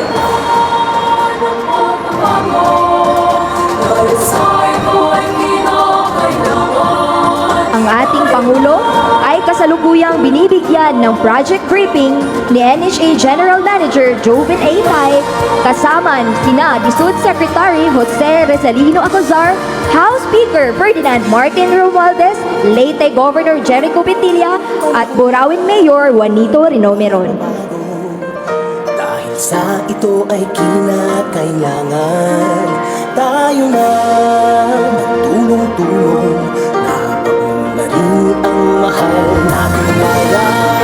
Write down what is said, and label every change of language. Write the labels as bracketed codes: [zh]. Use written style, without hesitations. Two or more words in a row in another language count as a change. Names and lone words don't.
[tl] Ang ating Pangulo ay kasalukuyang binibigyan ng [en] project briefing [tl] ni NHA General Manager Joven A. Tay, kasama sina DSUD Secretary Jose Rizalino Acozar, House Speaker Ferdinand Martin Romualdez, Leyte Governor Jericho Petilla, at Borawen Mayor Juanito Rinomeron. Dahil sa ito ay kinakailangan tayo na magtulong-tulong na paunlarin ang mahal nating bayan.